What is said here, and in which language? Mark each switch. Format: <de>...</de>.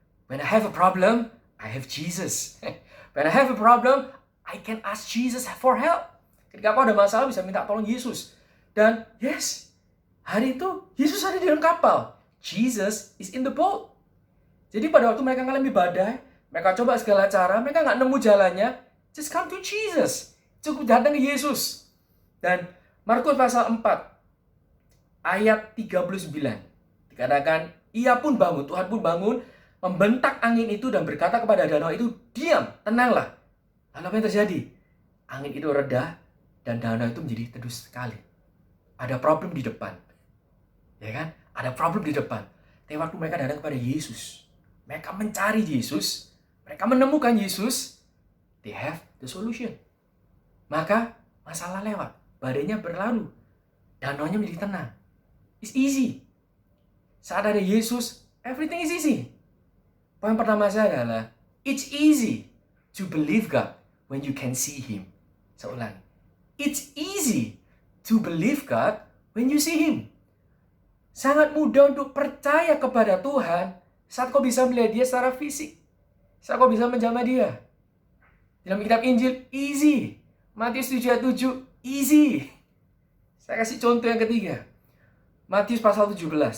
<en>When I have a problem, I have Jesus. When I have a problem, I can ask Jesus for help.</en> <id>Ketika kau ada masalah, bisa minta tolong Yesus. Dan yes, hari itu Yesus ada di dalam kapal.</id> <en>Jesus is in the boat.</en> <id>Jadi pada waktu mereka mengalami badai, mereka coba segala cara, mereka nggak nemu jalannya,</id> <en>just come to Jesus.</en> <id>Cukup datang ke Yesus. Dan Markus pasal 4, ayat 39, dikatakan, ia pun bangun, Tuhan pun bangun, membentak angin itu dan berkata kepada danau itu, diam, tenanglah. Lalu apa yang terjadi? Angin itu reda, dan danau itu menjadi teduh sekali. Ada problem di depan. Ya kan? Ada problem di depan. Tapi waktu mereka datang kepada Yesus, mereka mencari Yesus, mereka menemukan Yesus,</id> <en>they have the solution.</en> <id>Maka masalah lewat, badainya berlalu, danaunya menjadi tenang.</id> <en>It's easy.</en> <id>Saat ada Yesus,</id> <en>everything is easy.</en> <id>Poin pertama saya adalah,</id> <en>it's easy to believe God when you can see Him.</en> <id>Saya ulangi.</id> <en>It's easy to believe God when you see Him.</en> <id>Sangat mudah untuk percaya kepada Tuhan saat kau bisa melihat Dia secara fisik. Saat kau bisa menjamah Dia. Dalam kitab Injil, easy. Matius 7 ayat 7, easy. Saya kasih contoh yang ketiga. Matius pasal 17.</id>